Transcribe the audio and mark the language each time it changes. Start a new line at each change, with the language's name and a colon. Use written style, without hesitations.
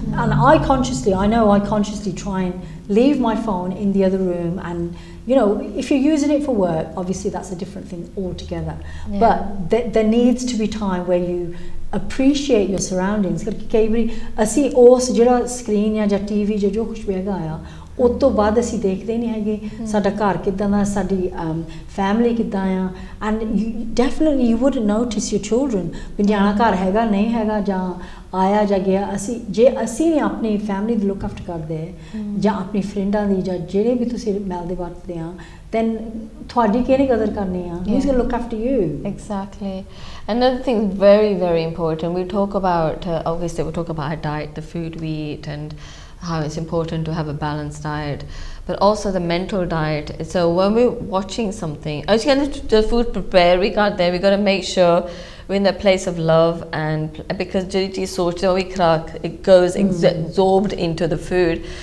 English: And I consciously try and leave my phone in the other room, and you know, if you're using it for work, obviously that's a different thing altogether. But there needs to be time where you appreciate your surroundings.
Punjabi: ਕਈ ਵਾਰੀ ਅਸੀਂ ਉਸ ਜਿਹੜਾ screen ਜਾਂ TV ਜਾਂ ਜੋ ਕੁਝ ਵੀ ਹੈਗਾ ਆ, ਉਸ ਤੋਂ ਬਾਅਦ ਅਸੀਂ ਦੇਖਦੇ ਨਹੀਂ ਹੈਗੇ ਸਾਡਾ ਘਰ ਕਿੱਦਾਂ ਦਾ, ਸਾਡੀ ਫੈਮਿਲੀ ਕਿੱਦਾਂ ਆ,
English: and definitely you wouldn't notice your children
Punjabi: ਵੀ ਨਿਆਣਾ ਘਰ ਹੈਗਾ ਨਹੀਂ ਹੈਗਾ ਜਾਂ ਆਇਆ ਜਾਂ ਗਿਆ. ਜੇ ਅਸੀਂ ਨੇ ਆਪਣੀ ਫੈਮਿਲੀ ਦੀ ਲੁੱਕ ਆਫਟਰ ਕਰਦੇ ਜਾਂ ਆਪਣੀ ਫਰੈਂਡਾਂ ਦੀ ਜਾਂ ਜਿਹੜੇ ਵੀ ਤੁਸੀਂ ਮਿਲਦੇ ਵਰਤਦੇ ਆ, then ਤੁਹਾਡੀ ਕਿਹਨੇ ਕਦਰ ਕਰਨੀ ਆ?
English: Who's going to look after you? Exactly. Another thing very, very important, we talk about obviously we talk about our diet, the food we eat, and how it's important to have a balanced diet, but also the mental diet. So when we're watching something, as the food prepared, we got to make sure we're in a place of love, and because it goes absorbed into the food.